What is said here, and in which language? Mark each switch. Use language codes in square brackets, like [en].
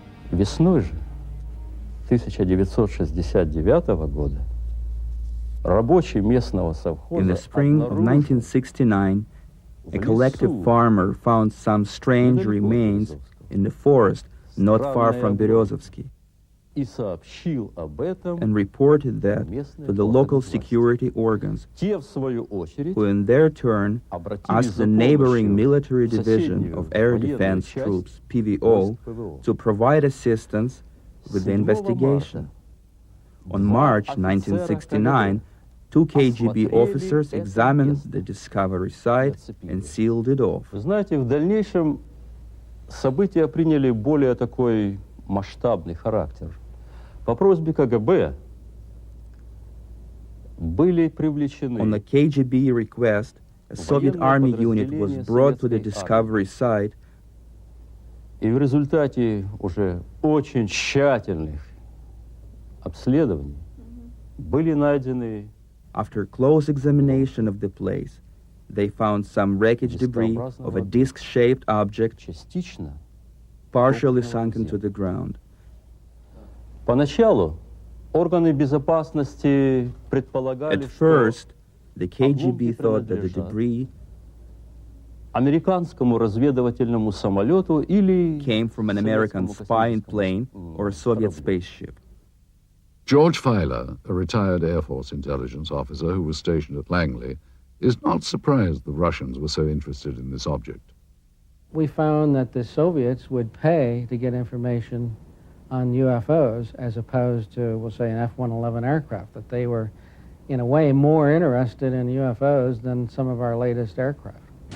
[ru] Весной же 1969 года рабочий местного совхоза [en] In the spring of 1969, a collective farmer found some strange remains in the forest not far from Berezovsky [ru] и сообщил об этом [en] and reported that to the local security organs, [ru] те в свою очередь [en] who in their turn asked the neighboring military division of air defense troops, PVO, to provide assistance with the investigation. On March 1969, 2 KGB officers examined the discovery site and sealed it off. [ru] Вы знаете, в дальнейшем события приняли более такой масштабный характер. По просьбе КГБ были привлечены. [en] On the KGB request, a Soviet army unit was brought to the discovery site. [ru] И в результате уже очень тщательных обследований были найдены. [en] After close examination of the place, they found some wreckage debris of a disc-shaped object [ru] частично [en] partially sunken to the ground. [ru] Поначалу органы безопасности предполагали, [en] At first, the KGB thought that the debris [ru] американскому разведывательному самолету или [en] came from an American spying plane or a Soviet spaceship. George Filer, a retired Air Force intelligence officer who was stationed at Langley, is not surprised the Russians were so interested in this object. We found that the Soviets would pay to get information on UFOs as opposed to, we'll say, an F-111 aircraft, that they were, in a way, more interested in UFOs than some of our latest aircraft.